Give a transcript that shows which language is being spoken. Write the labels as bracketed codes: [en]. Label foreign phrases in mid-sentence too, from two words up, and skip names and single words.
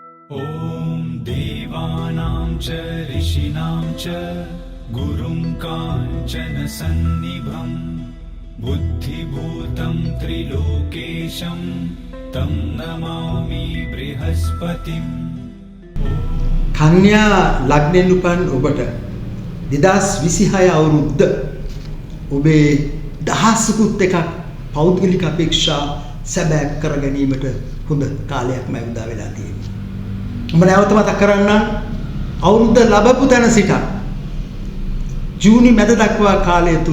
[sa] ॐ देवानां च ऋषीणां च गुरुं काञ्चनसन्निभं बुद्धिभूतं त्रिलोकेशं तं नमामि बृहस्पतिम्. [si] කන්‍යා ලග්නෙන් උපන් ඔබට 2026 අවුරුද්ද ඔබේ දහසකුත් එකක් පෞද්ගලික අපේක්ෂා සැබෑ කර ගැනීමට හොඳ කාලයක්ම උදා වෙලා තියෙනවා. මම නැවත මතක් කරන්නම් අවුරුද්ද ලැබපු තැන සිට ජූනි මැද දක්වා කාලය තුල